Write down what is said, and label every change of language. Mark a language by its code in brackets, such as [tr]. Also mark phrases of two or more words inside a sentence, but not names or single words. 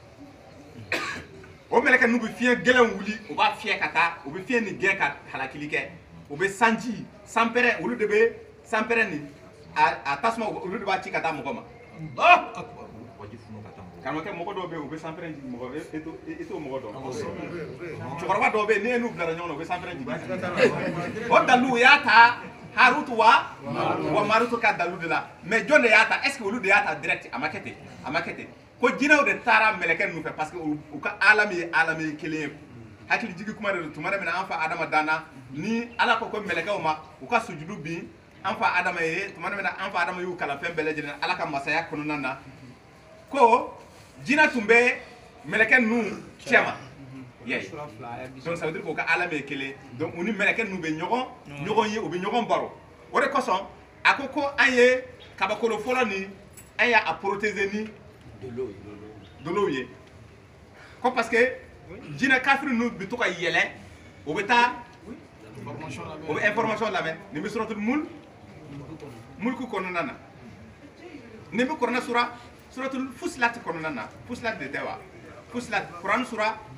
[bm] o mɛlɛkɛ n'u bɛ fiɲɛ gɛlɛn wuli u b'a fiyɛ ka taa u bɛ fiɲɛ ni gɛn ka halakili kɛ u bɛ sanji sanpɛrɛn olu de bɛ sanpɛrɛn ni a tasuma olu de b'a ci ka taa mɔgɔ ma karamɔgɔkɛ mɔgɔ dɔw bɛ yen u bɛ sanpɛrɛn jigin mɔgɔ e t'o mɔgɔ dɔn cɛkɔrɔba dɔw bɛ yen n'e n'u bilara ɲɔgɔn na u bɛ sanpɛrɛn jigin o dalu u y'a ta Harutu wa Marutu ka dalu de la mais jɔn de y'a ta [fr] est ce que [bm] olu de y'a ta direct a ma kɛ ten ko jinɛw de taara mɛlɛkɛ ninnu fɛ [fr] parce que [bm] u ka alami ye alami kelen ye hakili jigi kuma de don tuma min na an fa Adama danna ni ala ko mɛlɛkɛw ma u ka sujudu bin an fa Adama ye tuma min na an fa Adama y'u kalan fɛn bɛɛ lajɛlen ala ka masaya kɔnɔna na ko jinɛ tun bɛ mɛlɛkɛ ninnu cɛ ma [fr] donc ça veut dire [bm] k'u ka alami ye kelen donc u ni mɛlɛkɛ ninnu bɛ ɲɔgɔn ye u bɛ ɲɔgɔn baro o de kosɔn a ko an ye kabakolo fɔlɔ ni an y'a protéger ni dolow ye ko [fr] parce que [bm] jinɛ kafiri ninnu bɛ to ka yɛlɛ o bɛ taa o bɛ information lamɛn nin bɛ suratul mulku kɔnɔna na nin bɛ Kuran suratul Fusilat kɔnɔna na Fusilat de tɛ wa Fusilat Kuran sura